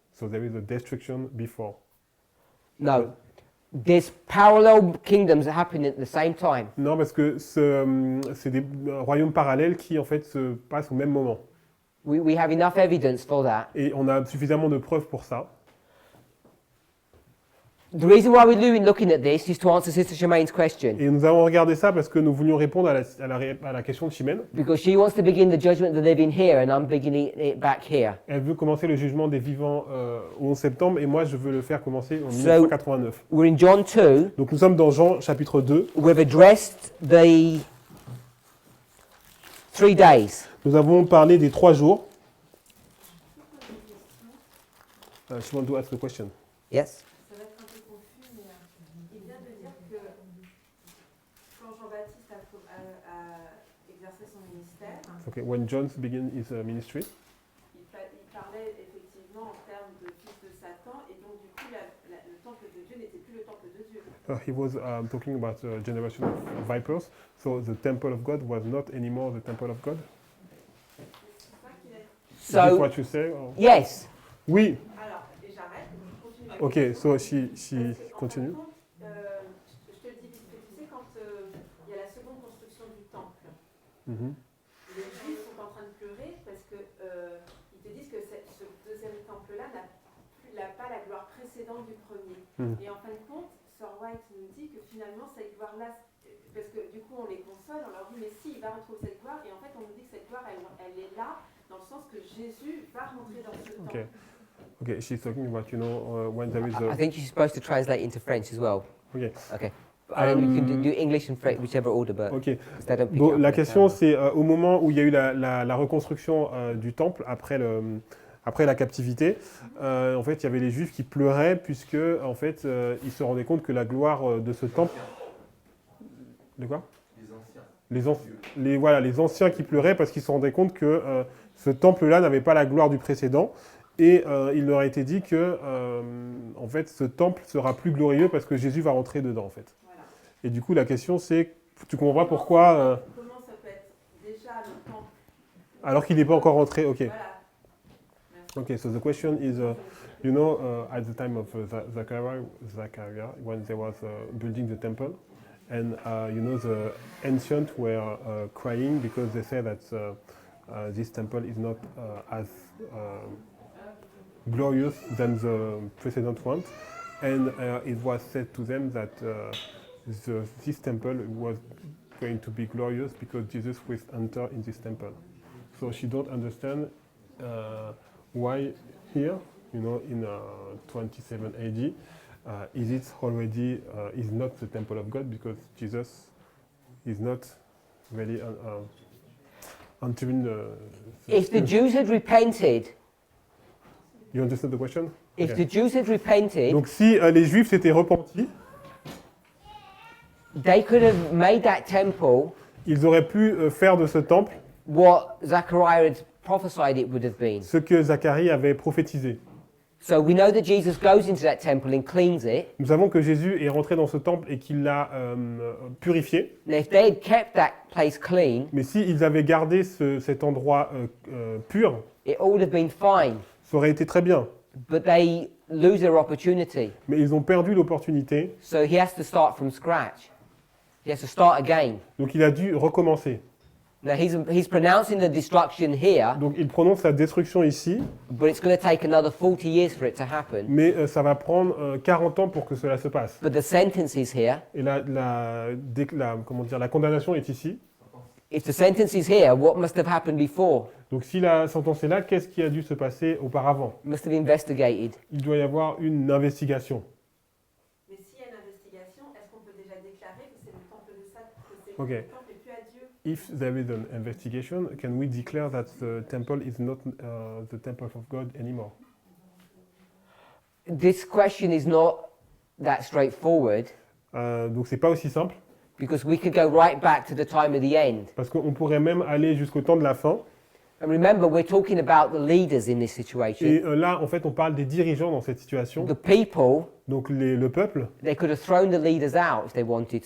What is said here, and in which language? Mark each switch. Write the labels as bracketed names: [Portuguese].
[English] So there is a destruction before. No. There's parallel kingdoms that happen at the same time. [French] Non, parce que c'est des royaumes parallèles qui en fait se passent au même moment. [English] We have enough evidence for that. [French] Et on a suffisamment de preuves pour ça. [English] The reason why we're looking at this is to answer Sister Shemaine's question. [French] Et nous avons regardé ça parce que nous voulions répondre à la question de Chimène. [English] Because she wants to begin the judgment of the living here, and I'm beginning it back here. [French] Elle veut commencer le jugement des vivants au 11 septembre et moi je veux le faire commencer en 1989. [English] We're in John 2. [French] Donc nous sommes dans Jean chapitre 2. [English] We've addressed the 3 days. [French] Nous avons parlé des 3 jours. [English] She want to ask a question. Yes? [French] Ça va être un peu confus, mais il vient de dire que quand Jean-Baptiste a exercé son ministère, [English] Okay, when John began his ministry, [French] il parlait effectivement en termes de fils de Satan, et donc du coup le temple de Dieu n'était plus le temple de Dieu. [English] he was talking about a generation of vipers, so the temple of God was not anymore the temple of God. [French] C'est ça qu'il a dit. [English] Is this So, what you say? Or? yes. [French] Oui, Alors, [English] Ok, so she [French] Parce qu'en fin de [English] continue. [French] compte, je te le dis vite fait, tu sais, quand il y a la seconde construction du temple, Mhm. les Juifs sont en train de pleurer parce que ils te disent que ce deuxième temple-là n'a pas la gloire précédente du premier. Mhm. Et en fin de compte, Sir White nous dit que finalement cette gloire-là, parce que du coup on les console, on leur dit mais si, il va retrouver cette gloire, et en fait on nous dit que cette gloire elle est là dans le sens que Jésus va rentrer dans ce [English] Ok. [French] temple. [English] Okay, she's talking about, when there is I think you're supposed to translate into French as well. Okay. Okay. I mean, you can do Um, English and French, whichever order, but Ok. 'cause they don't pick [French] Donc, [English] it up [French] la [English] on the [French] question, [English] camera. [French] c'est au moment où il y a eu la reconstruction du temple après la captivité, en fait, il y avait les Juifs qui pleuraient puisque, en fait, ils se rendaient compte que la gloire de ce temple. De quoi ? Les anciens. Les anciens qui pleuraient parce qu'ils se rendaient compte que ce temple-là n'avait pas la gloire du précédent. Et il leur a été dit que, en fait, ce temple sera plus glorieux parce que Jésus va rentrer dedans, en fait. Voilà. Et du coup, la question, c'est, tu comprends pas pourquoi, Comment ça peut être déjà le temple alors qu'il n'est pas encore rentré, ok. Voilà. Merci. [English] Okay, so the question is, at the time of Zachariah, when they was building the temple, and the ancients were crying because they say that this temple is not as glorious than the precedent one, and it was said to them that this temple was going to be glorious because Jesus will enter in this temple. So she don't understand why here, in 27 AD, is it already is not the temple of God because Jesus is not really entering the If the Jews had repented, You understand the question? if Okay. the Jews had repented, [French] Donc si les Juifs s'étaient repentis, [English] they could have made that temple [French] ils auraient pu faire de ce temple [English] what Zechariah had prophesied it would have been. [French] ce que Zacharie avait prophétisé. [English] So we know that Jesus goes into that temple and cleans it. [French] Nous savons que Jésus est rentré dans ce temple et qu'il l'a purifié. [English] Now, if they had kept that place clean, [French] Mais s'ils avaient gardé cet endroit pur, [English] it all would have been fine. [French] ça aurait été très bien. [English] But they lose their opportunity. [French] Mais ils ont perdu l'opportunité, [English] So he has to start from scratch. He has to start again. [French] donc il a dû recommencer. [English] Now he's pronouncing the destruction here, [French] Donc il prononce sa destruction ici, [English] but it's going to take another 40 years for it to happen. [French] mais ça va prendre 40 ans pour que cela se passe. [English] But the sentence is here. [French] Et la condamnation est ici. [English] If the sentence is here, what must have happened before? [French] Donc si la sentence est là, qu'est-ce qui a dû se passer auparavant? [English] It must have investigated. [French] Il doit y avoir une investigation. Mais s'il y a une investigation, est-ce qu'on peut déjà déclarer que c'est le temple de Satan, que c'est [English] Ok. [French] le temple et plus à Dieu? [English] If there is an investigation, can we declare that the temple is not the temple of God anymore? This question is not that straightforward [French] Donc c'est pas aussi simple, [English] because we could go right back to the time of the end. [French] parce qu'on pourrait même aller jusqu'au temps de la fin. [English] And remember, we're talking about the leaders in this situation. [French] Et là, en fait, on parle des dirigeants dans cette situation. [English] The people, [French] Donc le peuple, [English] they could have thrown the leaders out if they wanted